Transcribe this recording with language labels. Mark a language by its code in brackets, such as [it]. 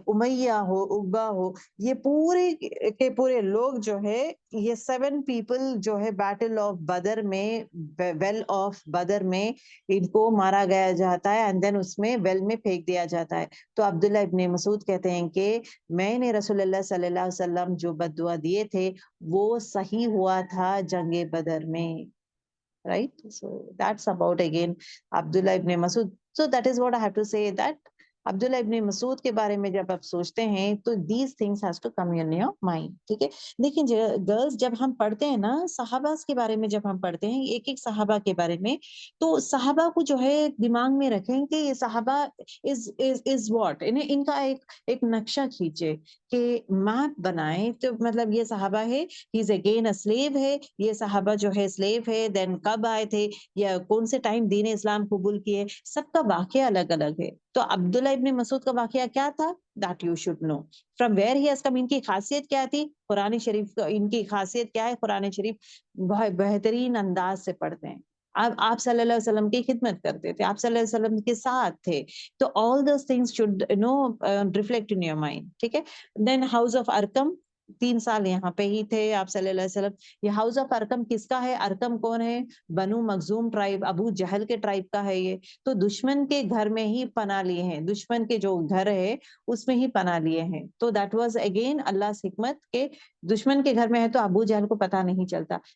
[ur] امیہ ہو، عقبہ ہو، یہ پورے کے پورے لوگ جو ہے، یہ [en] 7 people [ur] جو ہے [en] battle of Badr [ur] میں، [en] well of Badr [ur] میں ان کو مارا گیا جاتا ہے [en] and then [ur] اس میں ویل میں پھینک دیا جاتا ہے. تو عبداللہ ابن مسعود کہتے ہیں کہ میں نے رسول اللہ صلی اللہ علیہ وسلم جو بد دعا دیے تھے وہ صحیح ہوا تھا جنگ بدر میں. [en] Right? So that's about again Abdullah ibn Masud. So that is what I have to say, that [ur] عبداللہ ابن مسعود کے بارے میں جب آپ سوچتے ہیں تو [en] These things has to come in your mind. [ur] ٹھیک ہے، دیکھیں گرلز، جب ہم پڑھتے ہیں نا صحابہ کے بارے میں، جب ہم پڑھتے ہیں ایک ایک صحابہ کے بارے میں، تو صحابہ کو جو ہے دماغ میں رکھیں کہ یہ صحابہ [en] is what, [ur] ان کا ایک نقشہ کھینچے کہ میپ بنائیں. تو مطلب یہ صحابہ ہے، [en] he is again a slave [ur] ہے، یہ صحابہ جو ہے سلیو ہے، دین کب آئے تھے یا کون سے ٹائم دین اسلام قبول کیے، سب کا واقعہ الگ الگ ہے. تو عبداللہ ابن مسعود کا واقعہ کیا تھا، [en] that you should know. From where he has come، [ur] ان کی خاصیت کیا تھی، قرآن شریف، ان کی خاصیت کیا ہے، قرآن شریف بہت بہترین انداز سے پڑھتے ہیں. آپ صلی اللہ علیہ وسلم کی خدمت کرتے تھے، آپ صلی اللہ علیہ وسلم کے ساتھ تھے. [en] تو all those things should reflect in your mind. [ur] ٹھیک ہے. [en] Then house of Arqam، [ur] 3 سال یہاں پہ ہی تھے آپ صلی اللہ علیہ وسلم. یہ ہاؤس آف ارکم کس کا ہے، ارکم کون ہے، بنو مخزوم ٹرائب، ابو جہل کے ٹرائب کا ہے یہ. تو دشمن کے گھر میں ہی پناہ لیے ہیں، دشمن کے جو گھر ہے اس میں ہی پناہ لیے ہیں. تو [en] that was again [ur] اللہ حکمت کے دشمن کے گھر میں ہے تو ابو جہل کو پتہ نہیں چلتا.